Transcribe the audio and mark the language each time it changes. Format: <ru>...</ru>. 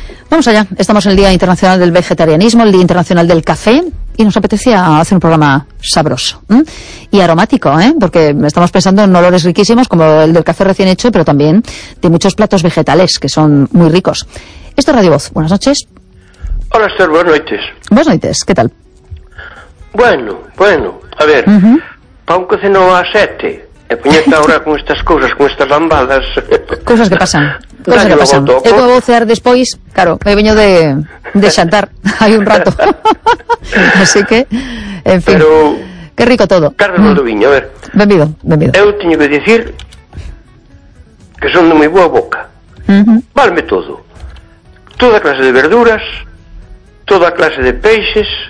<es>Vamos allá, estamos en el Día Internacional del Vegetarianismo, el Día Internacional del Café, y nos apetecía hacer un programa sabroso y aromático, porque estamos pensando en olores riquísimos como el del café recién hecho, pero también de muchos platos vegetales que son muy ricos. Esto es Radio Voz, buenas noches. Hola Esther, buenas noches. Buenas noches, ¿qué tal? Bueno, a ver, para un cocino a 7, me puñeta ahora con estas cosas, con estas lambadas. Cosas que pasan. Que pasa.</es> <gl>Eu vou cear despois, claro, me veño de xantar hai un rato.</gl> <es>Así que, en fin. Pero, qué rico todo. Carlos Valdoviño, a ver.</es> <gl>Benvido. Eu teño que dicir que son de moi boa boca. Valme todo. Toda clase de verduras, toda clase de peixes.</gl>